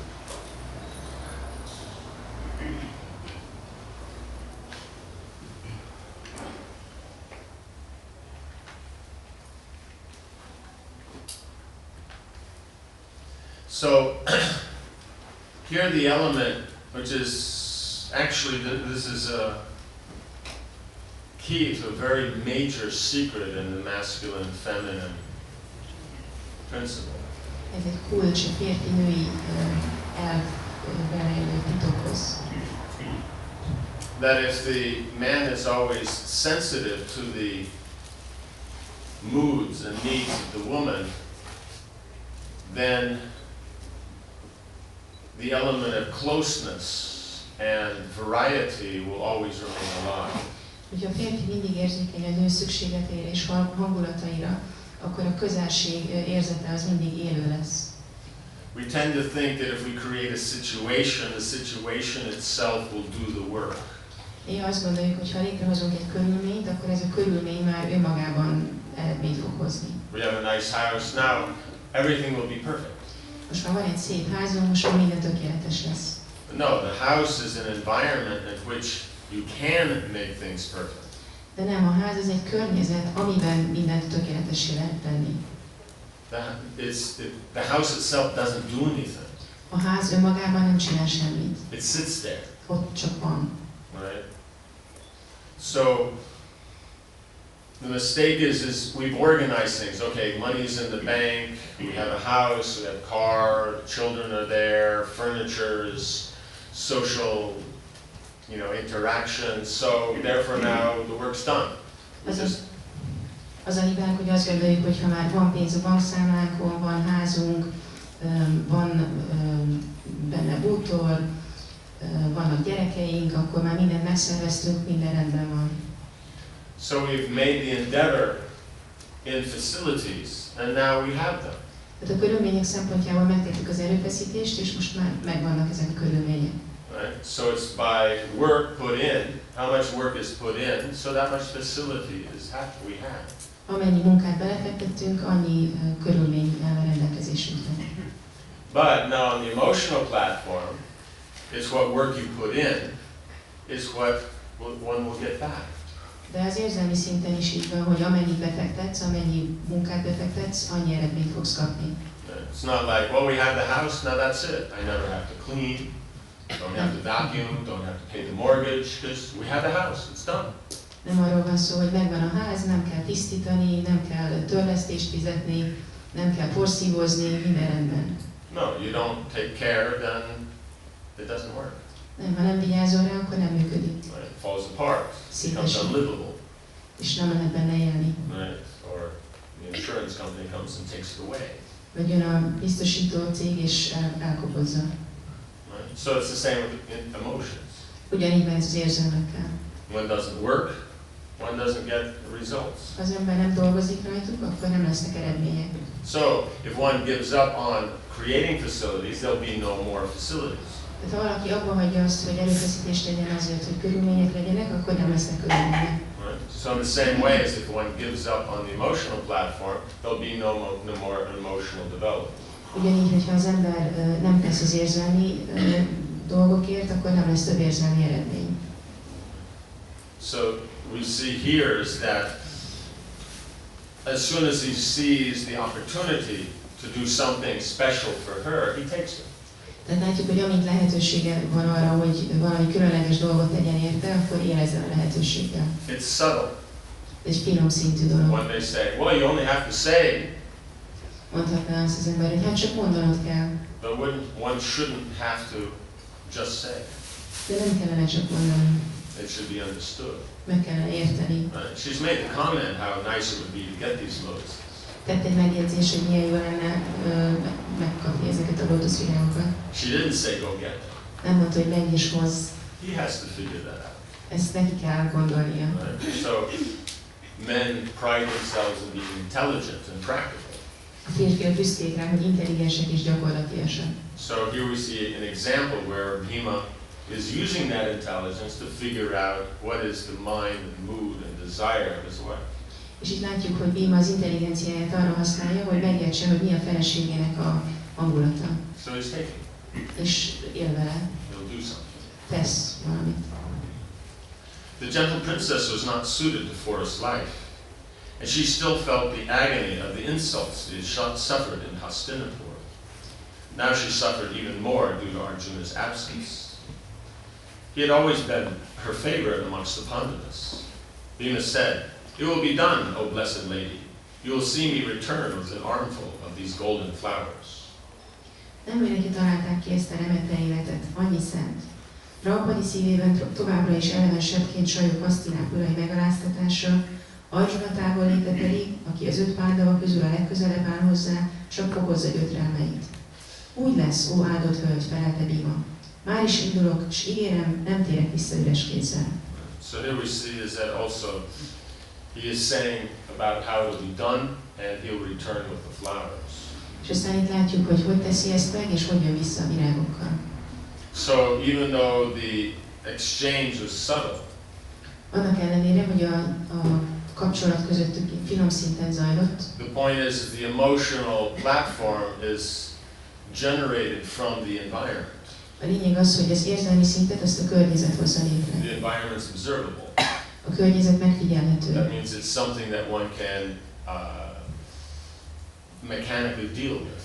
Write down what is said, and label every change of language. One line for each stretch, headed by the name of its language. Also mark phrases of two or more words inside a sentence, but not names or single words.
English: So here the element, which is actually, this is a key to a very major secret in the masculine feminine principle.
Hungarian: Ez egy kulcs a férfi-női elvelejlő titokhoz.
English: That if the man is always sensitive to the moods and needs of the woman, then the element of closeness and variety will always remain alive.
Hungarian: Hogyha a férfi mindig érzékeny a nő szükségleteire és hangulataira, akkor a közelség érzete az mindig élő lesz.
English: We tend to think that if we create a situation itself will do the work.
Hungarian: Néha azt gondoljuk, hogy ha létrehozunk egy körülményt, akkor ez a körülmény már önmagában eredményt fog hozni.
English: We have a nice house now, everything will be perfect.
Hungarian: Most már van egy szép házunk, most már minden tökéletes lesz.
English: No, the house is an environment in which you can make things perfect.
Hungarian: De nem, a ház az egy környezet, amiben mindent tökéletessé lehet tenni.
English: The house itself doesn't do anything.
Hungarian: A ház önmagában nem csinál semmit.
English: It sits there.
Hungarian: Ott csak van.
English: Right? So the mistake is we've organized things. Okay, money's in the bank, we have a house, we have a car, children are there, furnitures, social, interaction. So therefore now the work's done.
Hungarian: Az a hibánk, hogy azt gondoljuk, hogy ha már van pénz a bankszámlánkon, van házunk, van benne bútor, vannak gyerekeink, akkor már mindent megszerveztünk, minden rendben van.
English: So we've made the endeavor in facilities, and now we have them.
Hungarian: Tehát a körülmények szempontjából megtettük az erőfeszítést, és most már megvannak ezek a körülmények.
English: Right? So it's by work put in, how much work is put in, so that much facility we have.
Hungarian: Amennyi munkát belefektettünk, annyi körülmény áll a rendelkezésünkre.
English: But now on the emotional platform, it's what work you put in is what one will get back.
Hungarian: De az érzelmi szinten is így van, hogy amennyit befektetsz, amennyi munkát befektetsz, annyi eredményt fogsz kapni.
English: It's not like, well, we have the house, now that's it. I never have to clean, don't have to vacuum, don't have to pay the mortgage, because we have the house, it's done.
Hungarian: Nem arról van szó, hogy megvan a ház, nem kell tisztítani, nem kell törlesztést fizetni, nem kell porszívózni, minden rendben.
English: No, you don't take care, then it doesn't work.
Hungarian: Nem, ha nem vigyázol rá, akkor nem működik.
English: Right? It falls apart, becomes unlivable.
Hungarian: És nem lehet benne élni.
English: Right? Or the insurance company comes and takes it away.
Hungarian: Vagy jön a biztosító cég és elkobozza.
English: Right? So it's the same with emotions.
Hungarian: Ugyanígy van ez az érzelmekkel.
English: One doesn't work, one doesn't get the results.
Hungarian: Ha az ember nem dolgozik rajtuk, akkor nem lesznek eredmények.
English: So if one gives up on creating facilities, there'll be no more facilities.
Hungarian: Tehát ha valaki abba hagyja azt, hogy erőfeszítést legyen azért, hogy körülmények legyenek, akkor nem lesznek körülmények.
English: Right? So in the same way as if one gives up on the emotional platform, there'll be no more emotional development.
Hungarian: Ugyanígy, hogyha az ember nem tesz az érzelmi dolgokért, akkor nem lesz több érzelmi eredmény.
English: So we see here is that as soon as he sees the opportunity to do something special for her, he takes it.
Hungarian: Tehát látjuk, hogy amint lehetősége van arra, hogy valami különleges dolgot tegyen érte, akkor él ezzel a lehetőséggel.
English: It's subtle.
Hungarian: Ez egy finom szintű dolog.
English: One may say, well, you only have to say.
Hungarian: Mondhatná azt az ember, hogy hát csak mondanod kell.
English: But one shouldn't have to just say.
Hungarian: De nem kellene csak mondani.
English: It should be understood.
Hungarian: Meg kellene érteni.
English: Right? She's made the comment how nice it would be to get these loads.
Hungarian: Tett egy megjegyzés, hogy milyen jó lenne megkapni ezeket a lótuszvirágokat.
English: She didn't say go get them.
Hungarian: Nem mondta, hogy menj és hozz.
English: He has to figure that out.
Hungarian: Ezt neki kell gondolnia.
English: Right? So men pride themselves in being intelligent and practical.
Hungarian: A férfiak büszkék rá, hogy intelligensek és gyakorlatiasak.
English: So here we see an example where Bhima is using that intelligence to figure out what is the mind and mood and desire of his wife.
Hungarian: És itt látjuk, hogy Bhima az intelligenciáját arra használja, hogy megértse, hogy mi a feleségének a hangulata.
English: So he's taking.
Hungarian: És él vele.
English: He'll do something.
Hungarian: Tesz valamit.
English: The gentle princess was not suited to forest life, and she still felt the agony of the insults she suffered in Hastinapur. Now she suffered even more due to Arjuna's absence. He had always been her favorite amongst the Pandavas. Bhima said, "It will be done, O blessed lady. You will see me return with an armful of these golden flowers."
Hungarian: Nem mindenki találták ki ezt a remetlen életet, annyi szent. Draupadi szívében továbbra is elevensebbként sajog Hasztináp urai megaláztatása, Arjuna távolléte pedig, aki az 5 pándava közül a legközelebb áll hozzá, csak fokozza gyötrelmeit. Úgy lesz, ó áldott hölgy, felelte Bhima. Már is indulok, és ígérem, nem térek vissza üres kézzel.
English: So here we see is that also he is saying about how it will be done, and he will return with the flowers.
Hungarian: És aztán itt látjuk, hogy teszi ezt meg, és hogy jön vissza a virágokkal.
English: So even though the exchange was subtle,
Hungarian: Annak ellenére, hogy a kapcsolat közöttük finom szinten zajlott,
English: the point is the emotional platform is generated from the environment.
Hungarian: a lényeg az, hogy az érzelmi szintet azt a környezet hozza létre.
English: The environment is observable.
Hungarian: A környezet megfigyelhető.
English: That means it's something that one can mechanically deal with.